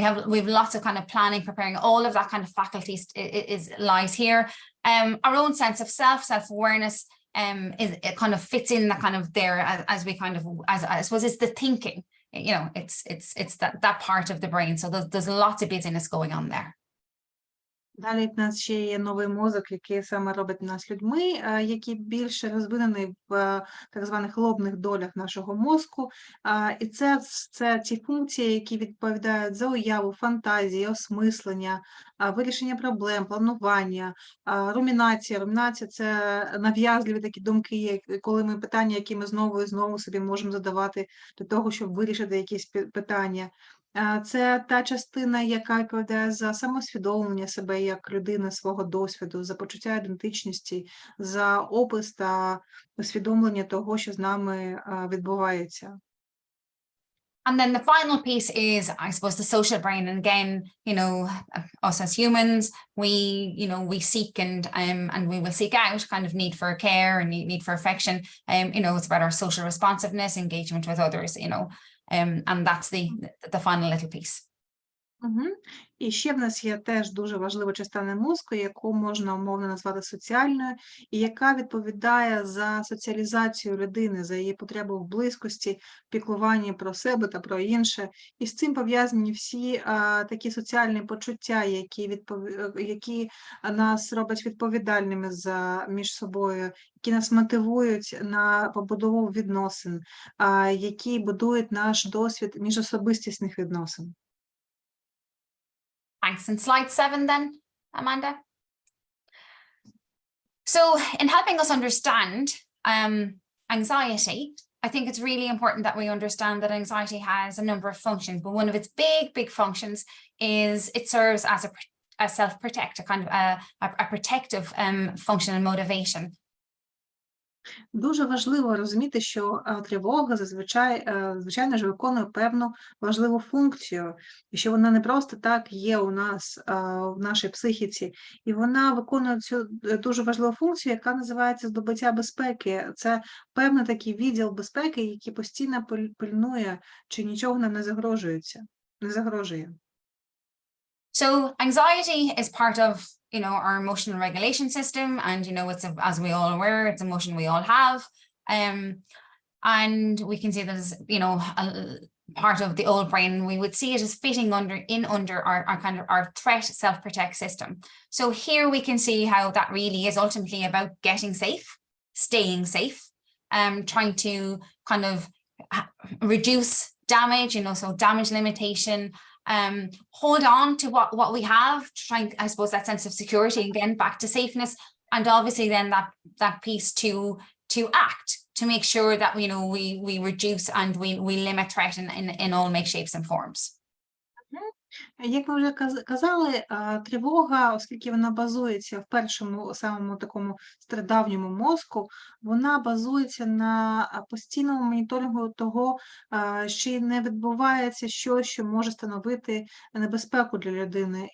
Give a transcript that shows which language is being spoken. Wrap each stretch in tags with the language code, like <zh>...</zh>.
<en>We have lots of kind of planning, preparing, all of that kind of faculties lies here. Our own sense of self-awareness it kind of fits in that kind of there as we kind of, as I suppose it's the thinking you know, it's that part of the brain. So there's lots of busyness going on there.</en> <uk>Далі в нас ще є новий мозок, який саме робить нас людьми, який більше розвинений в так званих лобних долях нашого мозку. І це ті функції, які відповідають за уяву, фантазії, осмислення, вирішення проблем, планування, румінація. Румінація – це нав'язливі такі думки, коли ми питання, які ми знову і знову собі можемо задавати для того, щоб вирішити якісь питання. Це та частина, яка відповідає за самосвідомлення себе як людини, свого досвіду, за почуття ідентичності, за опис та усвідомлення того, що з нами відбувається.</uk> <en>And then the final piece is, I suppose, the social brain. And again, you know, us as humans, we seek and we will seek out kind of need for care and need for affection. You know, it's about our social responsiveness, engagement with others, you know. And that's the final little piece.</en> <uk>І ще в нас є теж дуже важлива частина мозку, яку можна умовно назвати соціальною, і яка відповідає за соціалізацію людини, за її потребу в близькості, піклуванні про себе та про інше. І з цим пов'язані всі такі соціальні почуття, які нас роблять відповідальними між собою, які нас мотивують на побудову відносин, які будують наш досвід міжособистісних відносин.</uk> <en>Thanks. And slide 7 then, Amanda. So in helping us understand anxiety, I think it's really important that we understand that anxiety has a number of functions, but one of its big functions is it serves as a self-protect, a kind of a protective function and motivation.</en> <uk>Дуже важливо розуміти, що тривога звичайно ж виконує певну важливу функцію, і що вона не просто так є у нас в нашій психіці, і вона виконує цю дуже важливу функцію, яка називається здобуття безпеки. Це певний такий відділ безпеки, який постійно пильнує, чи нічого нам не загрожує.</uk> <en>So anxiety is part of, you know, our emotional regulation system, and you know, it's as we all aware, it's emotion we all have, and we can see that as, you know, a part of the old brain. We would see it as fitting under our kind of our threat self-protect system. So here we can see how that really is ultimately about getting safe, staying safe, trying to kind of reduce damage, you know, so damage limitation. Hold on to what we have, trying, I suppose, that sense of security, again, back to safeness, and obviously then that piece to act, to make sure that, you know, we reduce and we limit threat in all make shapes and forms.</en> <uk>Як ми вже казали, тривога, оскільки вона базується в першому, самому такому стародавньому мозку, вона базується на постійному моніторингу того, що не відбувається щось, що може становити небезпеку для людини.</uk>